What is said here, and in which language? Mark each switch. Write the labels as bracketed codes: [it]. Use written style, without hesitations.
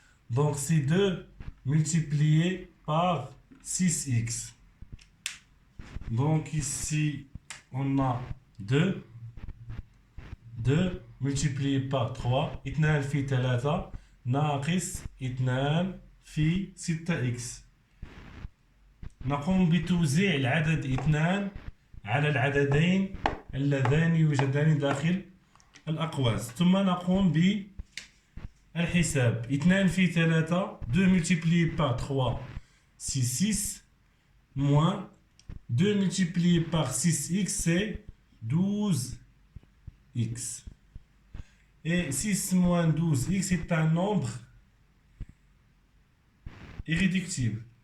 [fr] Donc, c'est 2 multiplié par 6x. Donc, ici, on a 2 multiplié par 3 [ar] 2 في 3 ناقص 2 في 6x. نقوم بتوزيع العدد 2 على العددين اللذان يوجدان داخل الأقواس، ثم نقوم بالحساب. 2 في 3 [fr] 2 multiplié par 3 c'est 6 moins 2 multiplié par 6x c'est 12x. Et 6 moins 12x est un nombre irréductible.